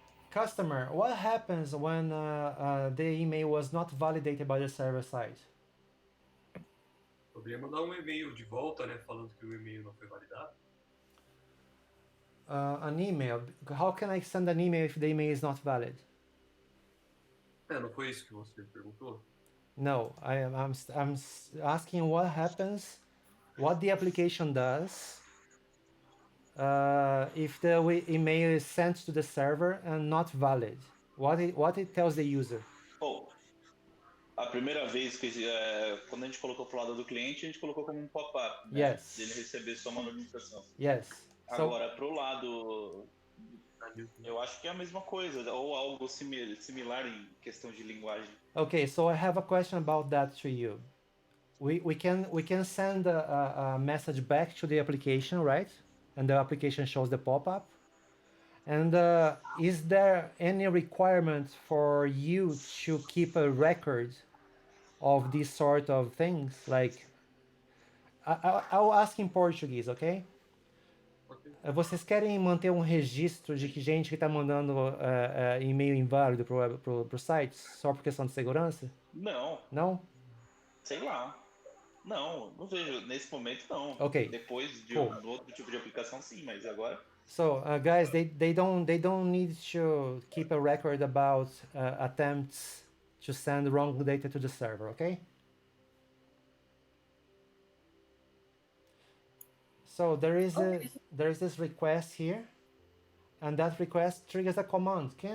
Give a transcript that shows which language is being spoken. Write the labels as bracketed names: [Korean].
[English] Customer, what happens when the email was not validated by the server side? [Portuguese] Poderia mandar e-mail de volta, né, falando que o e-mail não foi validado. [English] An email. How can I send an email if the email is not valid? [Portuguese] Não foi isso que você perguntou? [English] No, I'm asking what happens, what the application does if the email is sent to the server and not valid. What it tells the user. [Portuguese] Oh, a primeira vez que quando a gente colocou pro lado do cliente, a gente colocou como um pop-up, né? [English] Yes. [Portuguese] De ele receber só uma notificação. [English] Yes. [Portuguese] Agora, pro lado, eu acho que é a mesma coisa, ou algo similar em questão de linguagem. [English] Okay, so I have a question about that to you. We can send a message back to the application, right? And the application shows the pop-up. And is there any requirement for you to keep a record of these sort of things? Like, I'll ask in Portuguese, okay? [Portuguese] Vocês querem manter um registro de que gente que está mandando e-mail inválido para o site só por questão de segurança? Não. Não? Sei lá. Não vejo. Nesse momento, não. Ok. Depois de [English] Cool. [Portuguese] outro tipo de aplicação, sim, mas agora... [English] So, guys, they don't need to keep a record about attempts to send wrong data to the server, okay? So there is this request here, and that request triggers a command.